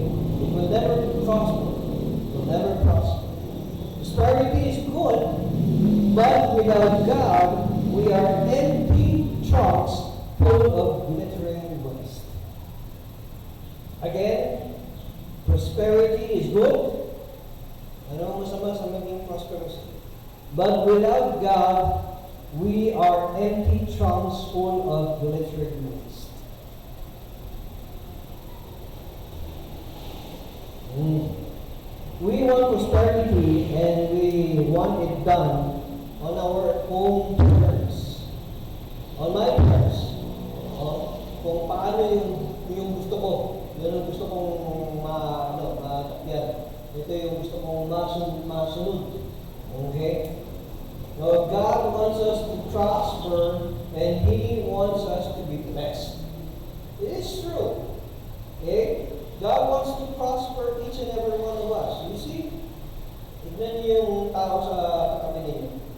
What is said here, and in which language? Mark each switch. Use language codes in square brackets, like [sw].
[en] It will never prosper. It will never prosper. Prosperity is good, but without God, we are empty trunks full of glittering waste. Again, prosperity is good. [tl] Ano ang masama sa maging prosperous? [en] But without God, we are empty trunks full of glittering waste. We want prosperity and we want it done on our own terms. On my terms. [tl] Kung paano yung gusto ko. Yun ang gusto kong matakyan. Ito yung gusto kong masunod. Okay? [en] Now, God wants us to prosper and He wants us to be blessed. It is true. Okay? God wants to prosper each and every one of us. You see? [tl] Tignan niyo yung tao sa katabi ninyo.